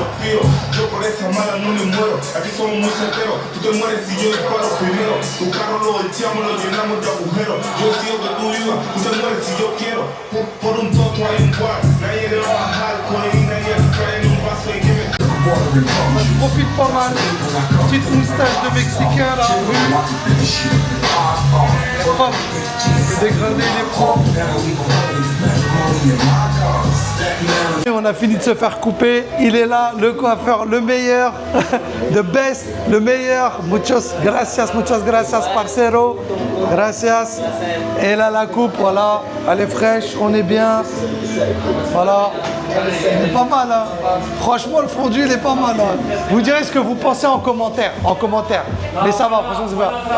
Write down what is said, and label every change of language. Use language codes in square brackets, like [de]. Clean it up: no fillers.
[es] Yo por esa mala no me muero, aquí somos muy certeros. Tú te mueres si yo disparo primero. Tu carro lo volteamos, lo llenamos de agujeros. Yo decido que tú vivas, tú te mueres si yo quiero. Por un toque hay un bar, nadie le va a bajar. Codeína y spray en un vaso y que me... [fr] Je profite pas mal. Petite moustache de Mexicain là, Hop, le dégradé il est propre. Et on a fini de se faire couper. Il est là, le coiffeur, le meilleur, [en] the best, [fr] le meilleur. [es] Muchas gracias, parcero. Gracias. [fr] Et là la coupe, voilà, elle est fraîche, on est bien. Voilà. Il est pas mal, hein. Franchement, le fondu, il est pas mal, hein. Vous direz ce que vous pensez en commentaire. Mais ça va, franchement, c'est bien.